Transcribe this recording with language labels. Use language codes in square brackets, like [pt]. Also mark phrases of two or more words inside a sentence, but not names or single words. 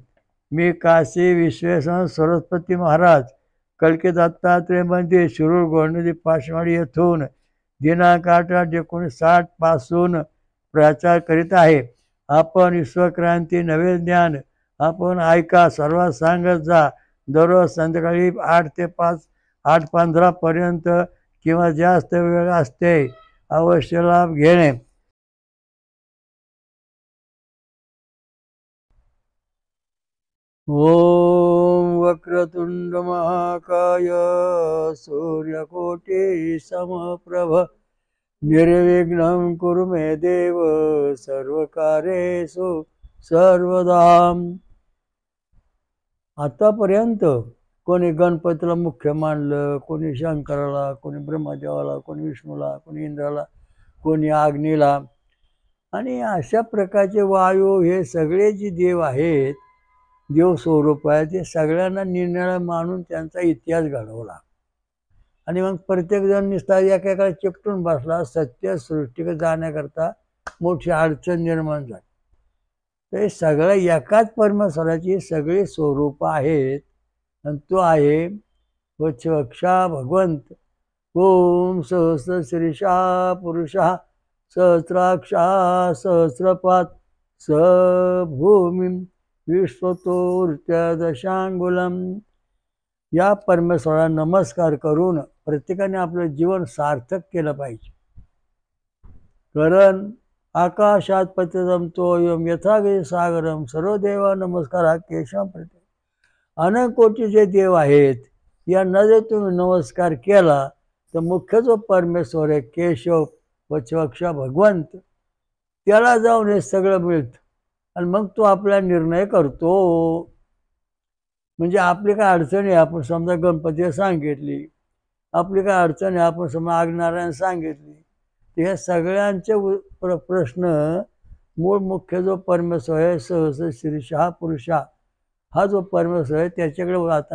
[mr] मी काशी विश्वेश्वर सरस्वती महाराज कलकी दत्तात्रय मंदिर शिरूर गोंडदी पाचवाडी येथून दिनांक 8/8/1960 पासून प्रचार करीत आहे. आपण विश्वक्रांती नवे ज्ञान आपण ऐका, सर्वात सांगत जा. दररोज संध्याकाळी 8 ते 8:15 पर्यंत किंवा जास्त वेळ असते. अवश्य लाभ घेणे. [sa] ओम वक्रतुंड महाकाय सूर्यकोटि समप्रभ निर्विघ्नं कुरु मे देव सर्वकार्येषु सर्वदा. [mr] आतापर्यंत कोणी गणपतीला मुख्य मानलं, कोणी शंकराला, कोणी ब्रह्मदेवाला, कोणी विष्णूला, कोणी इंद्राला, कोणी अग्नीला, आणि अशा प्रकारचे वायू हे सगळे जे देव आहेत, देव स्वरूप आहे, ते सगळ्यांना निर्णय मानून त्यांचा इतिहास घडवला. आणि मग प्रत्येकजण नुसता एकेकाला चिकटून बसला. सत्य सृष्टीकडे जाण्याकरता मोठी अडचण निर्माण झाली. तर हे सगळं एकाच परमेश्वराची सगळी स्वरूप आहेत, आणि तो आहे वक्षवक्षा भगवंत. [sa] ओम सहस्र शीर्षा पुरुषा सहस्राक्षा सहस्रपात स भूमी विश्वतोर्त्य दशांगुलम. [mr] या परमेश्वराला नमस्कार करून प्रत्येकाने आपलं जीवन सार्थक केलं पाहिजे. [sa] कारण आकाशात पतितं तोयम यथागे सागरम सर्वदेवा नमस्कार केशव प्रत्येक. [mr] अनेक कोटीचे देव आहेत, यांना जर तुम्ही नमस्कार केला तर मुख्य जो परमेश्वर आहे केशव वक्षवक्षा भगवंत, त्याला जाऊन हे सगळं मिळतं. आणि मग तो आपला निर्णय करतो. म्हणजे आपली काय अडचण आहे, आपण समजा गणपतीला सांगितली, आपली काय अडचण आहे, आपण समजा आग्नारायण सांगितली, तर ह्या सगळ्यांचे प्रश्न मूळ मुख्य जो परमेश्वर आहे [sa] सहस्र शीर्षा पुरुषा, [mr] हा जो परमेश्वर आहे त्याच्याकडे जातात.